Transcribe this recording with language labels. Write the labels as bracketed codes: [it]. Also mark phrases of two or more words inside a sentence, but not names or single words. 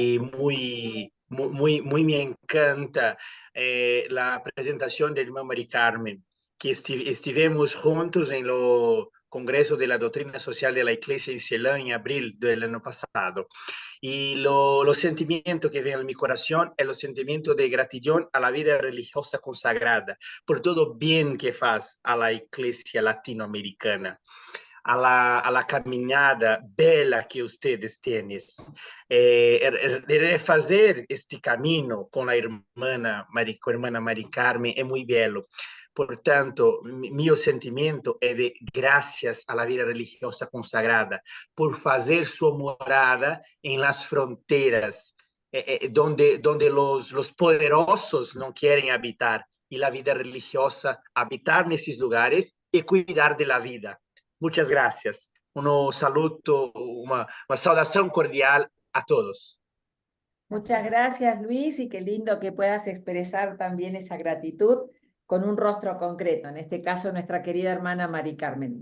[es] Y muy me encanta la presentación de irmã Mari Carmen, [pt] que estivemos juntos [es] en lo Congreso de la Doctrina Social de la Iglesia en Ceilán en abril del año pasado. Y lo sentimiento que viene en mi corazón es el sentimiento de gratitud a la vida religiosa consagrada, por todo bien que faz a la Iglesia latinoamericana, a la [pt] caminhada bela [es] que ustedes tienen. [pt] Refazer este caminho com a irmã Mari Carmen é muito belo. Portanto, meu sentimento é de graças à vida religiosa consagrada por fazer sua morada em las fronteiras, [es] donde los poderosos [pt] não querem habitar, e a vida religiosa habitar nesses lugares e cuidar [es] de la vida. Muchas gracias. Un saludo, una saudación cordial a todos. Muchas gracias, Luis, y qué lindo que puedas expresar también esa gratitud con un rostro concreto, en este caso nuestra querida hermana Mari Carmen.